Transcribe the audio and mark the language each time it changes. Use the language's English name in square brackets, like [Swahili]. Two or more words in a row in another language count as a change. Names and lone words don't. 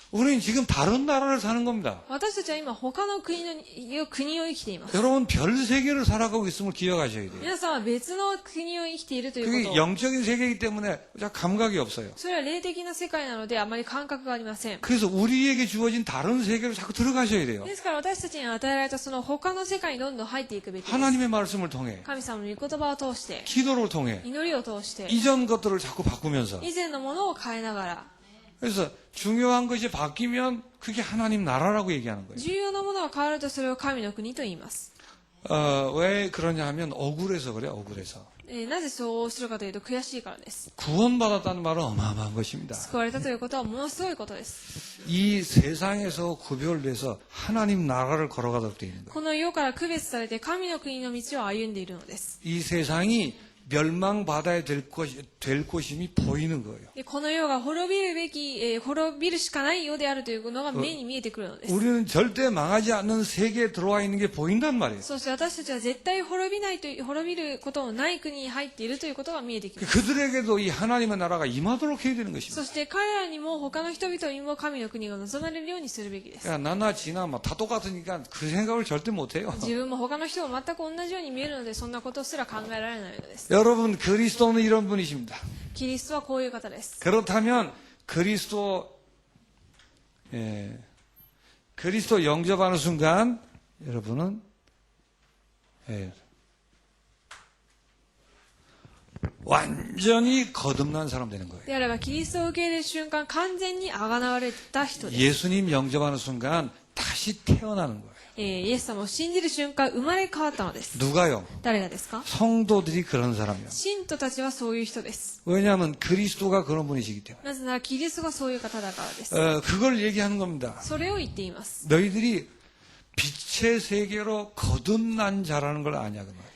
[Korean] 우리는 지금 다른 나라를 사는 겁니다. [Japanese] 私たちは今他の国を生きています。 [Korean] 여러분 별 세계를 살아가고 있음을 기억하셔야 돼요. [Japanese] 皆さんは別の国を生きているという [Korean] 그게 [Japanese] ことを [Korean] 영적인 세계이기 때문에 감각이 없어요. [Japanese] それは霊的な世界なのであまり感覚がありません。 [Korean] 그래서 우리에게 주어진 다른 세계로 자꾸 들어가셔야 돼요. [Japanese] ですから私たちに与えられたその他の世界にどんどん入っていくべきです。 [Korean] 하나님의 말씀을 통해 [Japanese] 神様の御言葉を通して [Korean] 기도를 통해 [Japanese] 祈りを通して [Korean] 이전 것들을 자꾸 바꾸면서 [Japanese] 以前のものを変えながら [Korean] 그래서 중요한 것이 바뀌면 그게 하나님 나라라고 얘기하는 거예요. [Japanese] 重要なものが変わるとそれを神の国と言います。 [Korean] 왜 그러냐 하면 억울해서 그래요. 억울해서. [Japanese] なぜそうするかというと悔しいからです。 [Korean] 구원받았다는 말은 어마어마한 것입니다. [Japanese] 救われたということはものすごいことです。 [Korean] 이 세상에서 구별돼서 하나님 나라를 걸어가도록 되어 있는 거예요. [Japanese] この世から区別されて神の国の道を歩んでいるのです。 [Korean] 이 세상이 멸망받아야 될 곳임이 보이는 거예요. [Japanese] でこの世が滅びるべき、滅びるしかない世であるというのが目に見えてくるのです。 [Korean] 우리는 절대 망하지 않는 세계에 들어와 있는 게 보인단 말이에요. [Japanese] そして私たちは絶対滅びることのない国に入っているということが見えてきます。 [Korean] 그들에게도 이 하나님의 나라가 임하도록 해야 되는 것입니다. [Japanese] そして彼らにも他の人々にも神の国が望まれるようにするべきです。 [Korean] 야, 나나 지나 다 똑같으니까 그 생각을 절대 못해요. [Japanese] 自分も他の人も全く同じように見えるのでそんなことすら考えられないのです。 [Korean] 여러분 그리스도는 이런 분이십니다. [Japanese] キリストはこういう方です。 [Korean] 그렇다면 그리스도 영접하는 순간 여러분은 완전히 거듭난 사람 되는 거예요. [Japanese] であればキリストを受け入れる瞬間完全にあがなわれた人です。 [Korean] 예수님 영접하는 순간 다시 태어나는 거예요. [Japanese] イエス様を信じる瞬間生まれ変わったのです。 [Korean] 누가요? [Japanese] 誰がですか？ [Korean] 성도들이 그런 사람이에요. [Japanese] 信徒たちはそういう人です。 [Korean] 왜냐하면 그리스도가 그런 분이시기 때문에. [Japanese] なぜならキリストがそういう方だからです。 [Korean] 그걸 얘기하는 겁니다. [Japanese] それを言っています。 [Korean] 너희들이 빛의 세계로 거듭난 자라는 걸 아냐 그 말.